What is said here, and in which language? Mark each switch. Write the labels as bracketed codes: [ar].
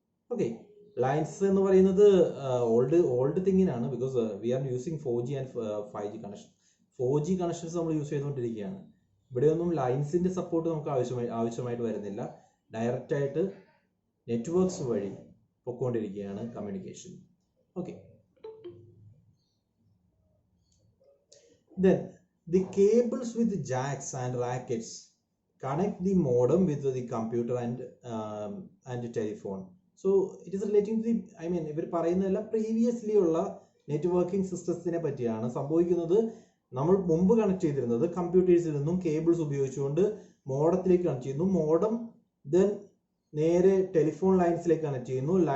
[ml] Okay, lines എന്ന് പറയുന്നത് old തിങ്ങിനാണ്. [en] Because we are using 4G and 5G connection. [ml] 4G connections നമ്മൾ use ചെയ്തുകൊണ്ടിരിക്കുകയാണ്. ഇവിടെയൊന്നും ലൈൻസിന്റെ സപ്പോർട്ട് നമുക്ക് ആവശ്യമായിട്ട് വരുന്നില്ല. ഡയറക്റ്റ് ആയിട്ട് നെറ്റ്വർക്ക്സ് വഴി പൊക്കോണ്ടിരിക്കുകയാണ് communication. [en] Okay, then the cables with jacks and rackets connect the modem with the computer and telephone. So it is relating to the, [ml] ഇവർ പറയുന്നതല്ല പ്രീവിയസ്ലി ഉള്ള നെറ്റ്വർക്കിംഗ് സിസ്റ്റത്തിനെ പറ്റിയാണ്. സംഭവിക്കുന്നത്, നമ്മൾ മുമ്പ് കണക്ട് ചെയ്തിരുന്നത് കമ്പ്യൂട്ടേഴ്സിൽ നിന്നും കേബിൾസ് ഉപയോഗിച്ചുകൊണ്ട് മോഡത്തിലേക്ക് കണക്ട് ചെയ്യുന്നു. മോഡം ദെൻ നേരെ ടെലിഫോൺ ലൈൻസിലേക്ക് കണക്ട് ചെയ്യുന്നു.